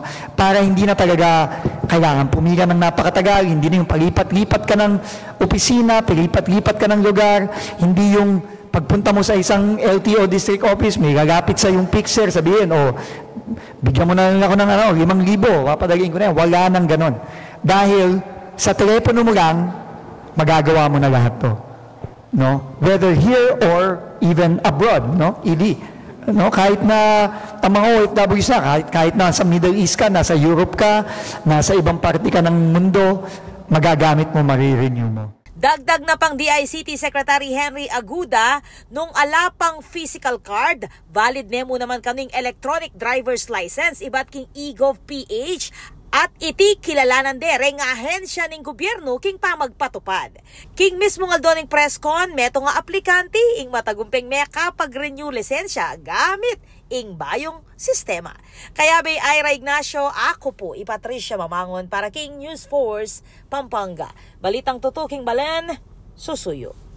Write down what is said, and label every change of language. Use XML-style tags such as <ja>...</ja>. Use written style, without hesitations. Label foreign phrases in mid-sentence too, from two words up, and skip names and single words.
<tl>Para hindi na talaga kailangan pumila ng napakatagal, hindi na yung palipat-lipat ka ng opisina, palipat-lipat ka ng lugar, hindi yung pagpunta mo sa isang LTO district office, may gagapit sa yung fixer, sabihin, bigyan mo na lang ako ng 5,000, papadagin ko na yan. Wala nang ganon. Dahil sa telepono mo lang, magagawa mo na lahat to. No?</tl> <en>Whether here or even abroad, no? ED.</en> <tl>No, kahit na ang mga OFWs na, kahit nasa Middle East ka, nasa Europe ka, nasa ibang parte ka ng mundo, magagamit mo, marirenew mo.</tl> <pam>Dagdag na pang DICT Secretary Henry Aguda, nung alapang</pam> <en>physical card,</en> <pam>valid nemo naman kaming</pam> <en>electronic driver's license,</en> <pam>iba't king eGov PH, at iti kilalanan dereng ahensya ng gobyerno king pamagpatupad. King mismo nga doning press con, meto nga aplikante ing matagumpeng meka pag-renew lisensya gamit ing bayong sistema. Kaya bay Ira Ignacio, ako po Patricia Mamangon para King News Force, Pampanga. Balitang tutuking Balen, susuyo.</pam>